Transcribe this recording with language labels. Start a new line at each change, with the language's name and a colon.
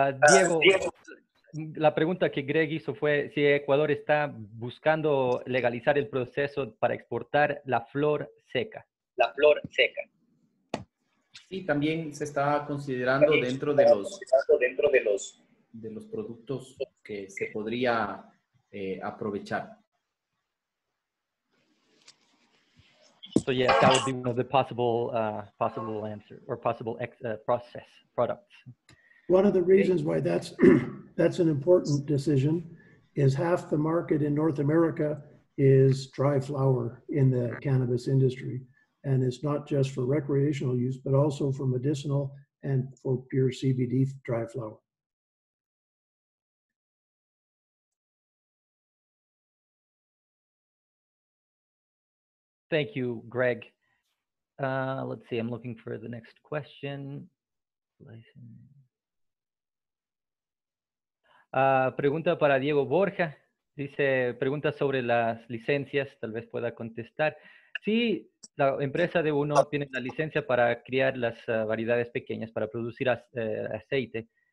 Spanish: Diego, la pregunta que Greg hizo fue si Ecuador está buscando legalizar el proceso para exportar la flor seca. La flor seca. Sí, también se está considerando dentro de los productos que se podría aprovechar.
English: So yes, that would be one of the possible answer or possible process products. One of the reasons why that's an important decision is half the market in North America is dry flower in the cannabis industry. And it's not just for recreational use, but also for medicinal and for pure CBD dry flower. Thank you, Greg. Let's see, I'm looking for the next question.
Spanish: Pregunta para Diego Borja. Dice, pregunta sobre las licencias, tal vez pueda contestar. Sí, la empresa de uno tiene la licencia para criar las variedades pequeñas, para producir aceite.